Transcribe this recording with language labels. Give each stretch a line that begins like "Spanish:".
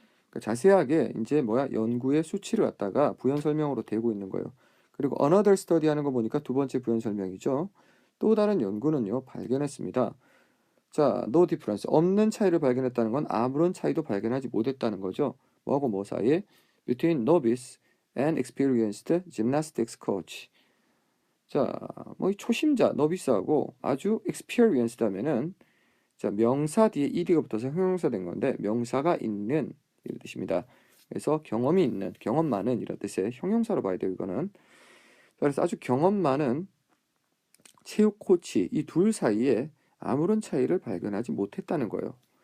Korean: 그러니까 자세하게 이제 뭐야? 연구의 수치를 갖다가 부연 설명으로 대고 있는 거예요. 그리고
English: another study
Korean: 하는 거 보니까 두 번째 부연 설명이죠. 또 다른 연구는요, 발견했습니다.
English: 자, no difference.
Korean: 없는 차이를 발견했다는 건 아무런 차이도 발견하지 못했다는 거죠. 뭐하고 뭐 사이에?
English: Between novice and experienced gymnastics coach.
Korean: 자, 뭐 이 초심자, 너비스하고 아주 experienced 하면은 자, 명사 뒤에 ed가 붙어서 형용사 된 건데 명사가 있는 이런 뜻입니다. 그래서 경험이 있는, 경험 많은 이런 뜻의 형용사로 봐야 돼요, 이거는. 자, 그래서 아주 경험 많은 체육 코치 이 둘 사이에 아무런 차이를 발견하지 못했다는 거예요.